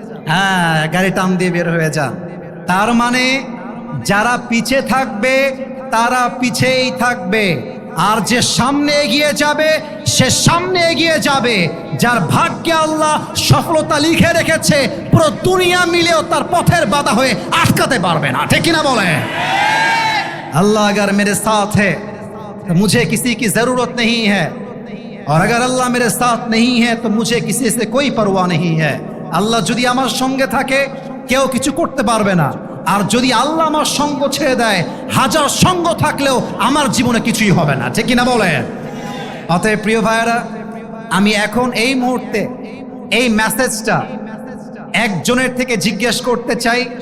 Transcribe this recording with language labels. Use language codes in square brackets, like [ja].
[bn] হ্যাঁ, গাড়ি টান দিয়ে বের হয়ে যান। তার মানে যারা পিছে থাকবে তারা পিছেই থাকবে, আর যে সামনে এগিয়ে যাবে সে সামনে এগিয়ে যাবে। যার ভাগ্যে আল্লাহ সফলতা লিখে রেখেছে, পুরো দুনিয়া মিলেও তার পথের বাধা হয়ে আটকাতে পারবে না। ঠিক কিনা বলে? [hi] अल्लाह अगर मेरे साथ है तो मुझे किसी की जरूरत नहीं है, और अगर अल्लाह मेरे साथ नहीं है तो मुझे किसी से कोई परवाह नहीं है। [bn] আল্লাহ যদি আমার সঙ্গে থাকে কেউ কিছু করতে পারবে না, আর যদি আল্লাহ আমার সঙ্গ ছেড়ে দেয় হাজার সঙ্গ থাকলেও আমার জীবনে কিছুই হবে না। ঠিক কিনা বলে? অতএব প্রিয় ভাইয়েরা, আমি এখন এই মুহূর্তে এই মেসেজটা একজনের থেকে জিজ্ঞেস করতে চাই।